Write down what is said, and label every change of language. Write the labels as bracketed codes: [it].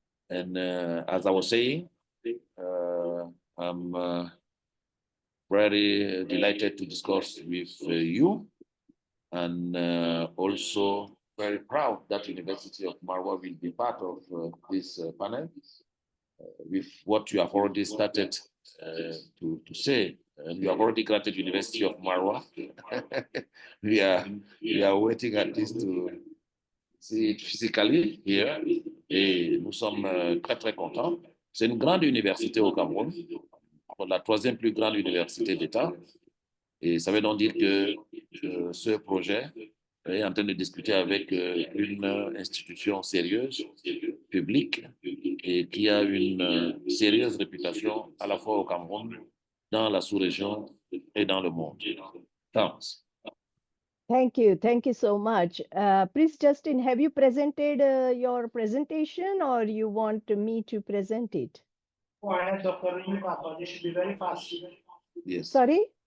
[en] And as I was saying, I'm very delighted to discuss with you, and also very proud that University of Maroua will be part of this panel with what you have already started to say. And you have already granted University of Maroua. we are waiting at least to see it physically here. [fr] Et nous sommes très, très contents. C'est une grande université au Cameroun, la 3e plus grande université d'État. Et ça veut donc dire que ce projet est en train de discuter avec une institution sérieuse, publique, et qui a une sérieuse réputation à la fois au Cameroun, dans la sous-région et dans le monde. [en] Thanks. Thank you. Thank you so much. Please, Justin, have you presented your presentation or you want me to present it? Go ahead, Dr. Yuka, but this should be very fast. Yes. Sorry?